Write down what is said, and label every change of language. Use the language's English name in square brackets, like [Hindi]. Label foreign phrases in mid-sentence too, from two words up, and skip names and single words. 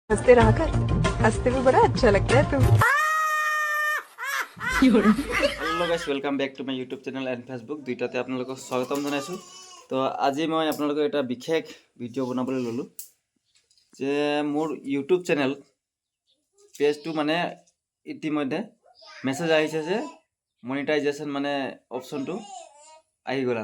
[Hindi] हंसते रहा कर हंसते में बड़ा अच्छा लगता है तुम [English] Hello guys welcome back to my YouTube channel and Facebook [Assamese] দুইটাতে আপোনালোকক স্বাগতম জনাইছোঁ। তো আজি মই আপোনালোকক এটা বিশেষ ভিডিঅ' বনাবলৈ ল'লোঁ যে মোৰ [English] YouTube channel [Assamese] পেজটো মানে ইতিমধ্যে মেছেজ আহিছে যে মনিটাইজেশ্যন মানে অপশ্যনটো আহি গ'ল।